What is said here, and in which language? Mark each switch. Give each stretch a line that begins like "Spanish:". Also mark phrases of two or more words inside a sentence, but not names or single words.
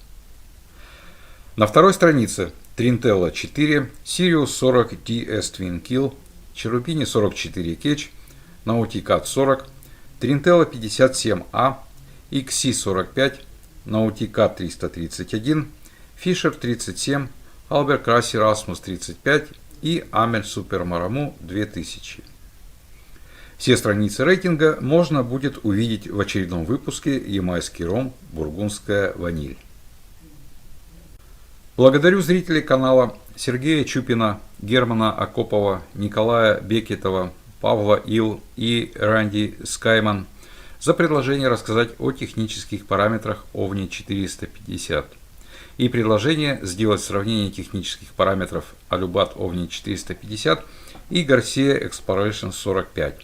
Russian: На второй странице Trintella 4, Sirius 40 DS Twin Kill, Cherubini 44 Catch, Nautica 40, Trintella 57A, XC 45, Nautica 331, Fisher 37, Halber Crassi Rasmus 35 и Amel Super Maramu 2000. Все страницы рейтинга можно будет увидеть в очередном выпуске «Ямайский ром. Бургундская ваниль». Благодарю зрителей канала Сергея Чупина, Германа Акопова, Николая Бекетова, Павла Ил и Ранди Скайман за предложение рассказать о технических параметрах OVNI 450 и предложение сделать сравнение технических параметров Alubat OVNI 450 и Garcia Exploration 45.